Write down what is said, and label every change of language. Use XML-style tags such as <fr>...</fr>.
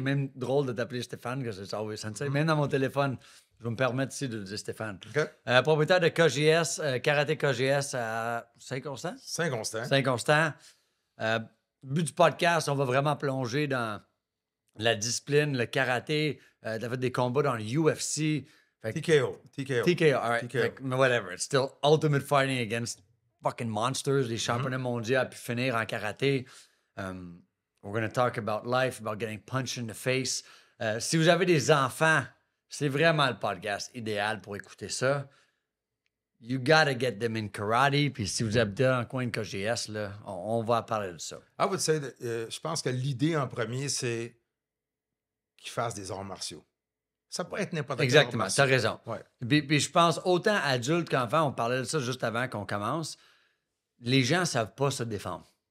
<fr>Même drôle de t'appeler Stéphane, que c'est</fr> <en>always</en> <fr>sensei. Même dans mon téléphone, je vais me permettre ici de dire Stéphane. OK. Propriétaire de KGS, Karaté KGS à Saint-Constant. Saint-Constant. Saint-Constant. But du podcast, on va vraiment plonger dans la discipline, le karaté. T'as fait des combats dans le UFC.</fr> <en>TKO. TKO, all right. TKO.</en> <fr>Fait que, whatever.</fr> <en>It's still ultimate fighting against fucking monsters.</en> <fr>Les championnats mondiaux puis finir en karaté.</fr> <en>We're going to talk about life, about getting punched in the face.</en> <fr>Si vous avez des enfants, c'est vraiment le podcast idéal pour écouter ça.</fr> <en>You gotta get them in karate.</en> <fr>Puis si vous habitez dans le coin de KGS, là, on va parler de ça.</fr> <en>I would say that,</en> <fr>je pense que l'idée en premier, c'est qu'ils fassent des arts martiaux. Ça peut être n'importe quel Exactement, art tu as martial. raison. Ouais. Puis je pense, autant adultes qu'enfants, on parlait de ça juste avant qu'on commence, les gens ne savent pas se défendre.</fr>